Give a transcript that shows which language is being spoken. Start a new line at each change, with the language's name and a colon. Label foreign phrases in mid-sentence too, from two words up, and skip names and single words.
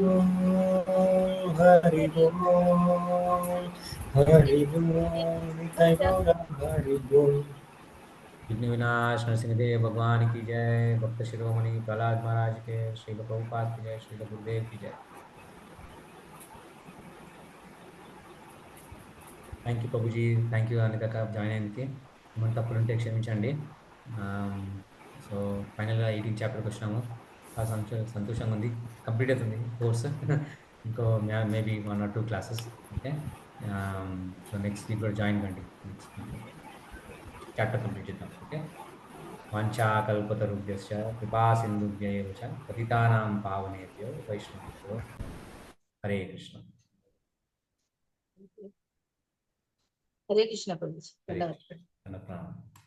Hindi: हरि बोल हरि बोल निताय बोल गौर हरि बोल। विघ्न विनाश नरसिंहदेव भगवान की जय। भक्त शिरोमणि प्रहलाद महाराज के, श्रील प्रभुपाद की जय, श्रील गुरुदेव की जय।
English: thank you
Telugu: ప్రభుజీ,
English: thank you
Telugu: అనిత జాయిన్ అయ్యేందుకు. ఏమైనా తప్పులుంటే క్షమించండి.
English: so finally
Telugu: 18 చాప్టర్కి వచ్చినాము. చాలా సంతోషంగా ఉంది. కంప్లీట్ అవుతుంది కోర్స్. ఇంకో మేబీ 1 or 2 క్లాసెస్.
English: okay, so next week
Telugu: కూడా జాయిన్ కండి. నెక్స్ట్ చాప్టర్ కంప్లీట్ చేద్దాం. ఓకే,
Sanskrit: వాంఛాకల్పతరుభ్యశ్చ కృపా సింధుభ్యైవ చ పతితానాం పావనేభ్యో వైష్ణవేభ్యో హరే కృష్ణ.
Hindi: हरे कृष्ण प्रभु जी।
Telugu: హరే కృష్ణ. ప్రణామం.